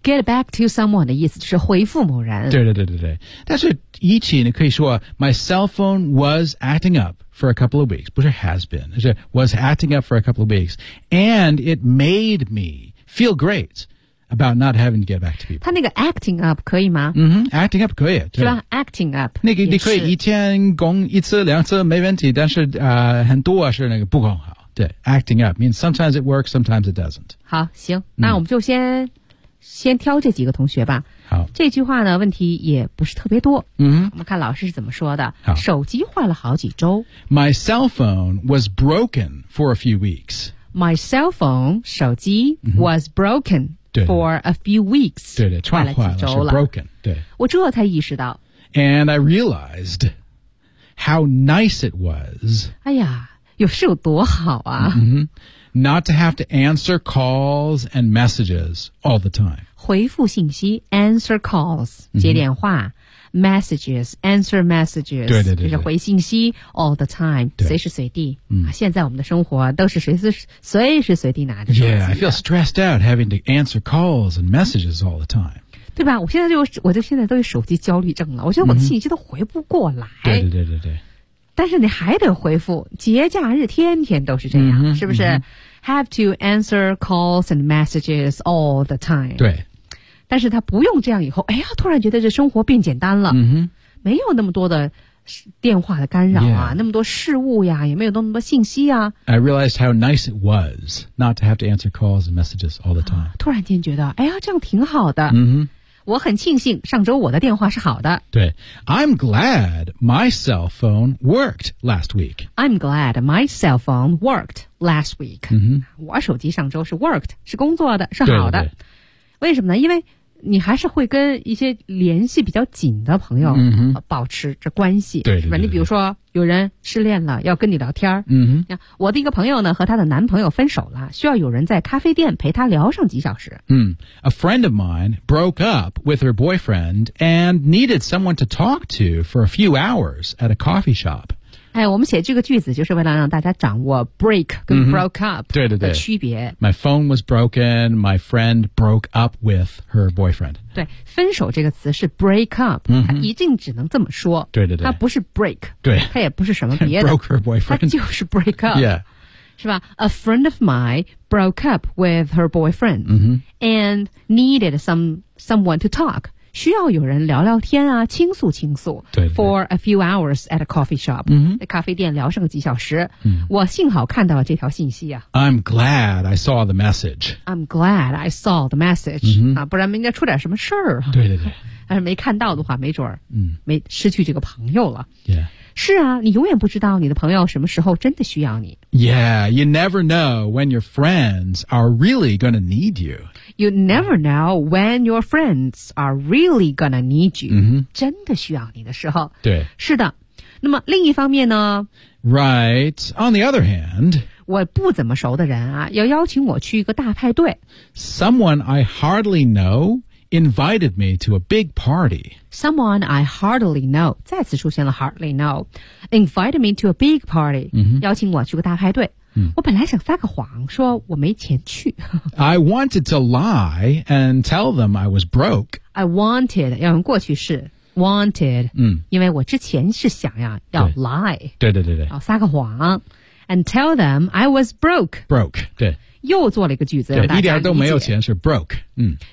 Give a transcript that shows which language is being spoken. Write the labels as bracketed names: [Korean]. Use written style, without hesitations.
[English] Get back to someone [Chinese] 的意思是回复某人对对对对对但是一起你可以说 [English] My cell phone was acting up for a couple of weeks. [Chinese] 不是 [English] has been 是 Was acting up for a couple of weeks. And it made me feel greatabout not having to get back to people. [Chinese] 他那个 acting up 可以吗、 mm-hmm, acting up 可以。是吧 acting up 那个你可以一天工一次两次没问题但是、很多是那个不工好。 [English] 对 acting up means sometimes it works, sometimes it doesn't. [Chinese] 好行、嗯、那我们就先挑这几个同学吧。好。这句话呢问题也不是特别多。嗯。我们看老师是怎么说的。好。手机坏了好几周。 [English] My cell phone was broken for a few weeks. My cell phone, [Chinese] 手机、 [English] mm-hmm. was broken. For a few weeks. [Chinese] 对对串坏了是 broken. 对。我这才意识到。 [English] And I realized how nice it was. [Chinese] 哎呀有是有多好啊。 Mm-hmm. [English] Not to have to answer calls and messages all the time. [Chinese] 回复信息 [English] answer calls, [Chinese] 接电话、mm-hmm. [English] messages, answer messages. [Chinese] 对对 对, 对。就是回信息 [English] all the time, [Chinese] 随时随地、嗯。现在我们的生活都是随时随地拿着手机。 [English] Yeah, I feel stressed out having to answer calls and messages all the time. [Chinese] 对吧我就现在都有手机焦虑症了我觉得我的信息都回不过来。嗯、对对对对对。但是你还得回复节假日天天都是这样、嗯、是不是、嗯、 [English] ?Have to answer calls and messages all the time. [Chinese] 对。但是他不用这样以后哎呀突然觉得这生活变简单了、嗯、没有那么多的电话的干扰啊、yeah. 那么多事物呀也没有那么多信息啊。 [English] I realized how nice it was not to have to answer calls and messages all the time.、 [Chinese] 啊、突然间觉得哎呀这样挺好的、嗯、我很庆幸上周我的电话是好的。 [English] 对 ,I'm glad my cell phone worked last week. I'm glad my cell phone worked last week.、嗯、 [Chinese] 我手机上周是 worked, 是工作的是好的。对对为什么呢因为你还是会跟一些联系比较紧的朋友保持着关系。对、mm-hmm. 你比如说有人失恋了要跟你聊天。嗯、mm-hmm. 我的一个朋友呢和他的男朋友分手了需要有人在咖啡店陪他聊上几小时。 [English] 嗯、mm. ,a friend of mine broke up with her boyfriend and needed someone to talk to for a few hours at a coffee shop. [Chinese] 哎我们写这个句子就是为了让大家掌握 break 跟 broke up 对对对的区别。 [English] My phone was broken, my friend broke up with her boyfriend. [Chinese] 对分手这个词是 break up,、 mm-hmm. 它一定只能这么说。对对对。它不是 break, 对它也不是什么别的。 [English] broke her boyfriend. [Chinese] 它就是 break up. [English] Yeah. 是吧 ?A friend of mine broke up with her boyfriend,、 mm-hmm. and needed someone to talk. [Chinese] 需要有人聊聊天啊倾诉倾诉 [English] for a few hours at a coffee shop、 mm-hmm. [Chinese] 在咖啡店聊上几小时、 mm. 我幸好看到了这条信息啊 [English] I'm glad I saw the message、mm-hmm. [Chinese] 啊、不然人家出点什么事儿、啊、对对对但是没看到的话没准儿没失去这个朋友了、 [English] yeah. [Chinese] 是啊你永远不知道你的朋友什么时候真的需要你 [English] Yeah, you never know when your friends are really gonna need you You never know when your friends are really gonna need you.、 Mm-hmm. [Chinese] 真的需要你的时候。对。是的。那么另一方面呢 [English] Right, on the other hand, [Chinese] 我不怎么熟的人啊要邀请我去一个大派对 [English] Someone I hardly know invited me to a big party. Someone I hardly know, [Chinese] 再次出现了 [English] hardly know, invited me to a big party,、 mm-hmm. [Chinese] 邀请我去个大派对 Hmm. 我本来想撒个谎说我没钱去。 [English] I wanted to lie and tell them I was broke. I wanted, [Chinese] 要用过去式 wanted,、嗯、因为我之前是想呀要 lie, 对对对对要撒个谎 [English] and tell them I was broke. Broke, 对。 [Chinese] 又做了一个句子对一点都没有钱是 broke,、嗯、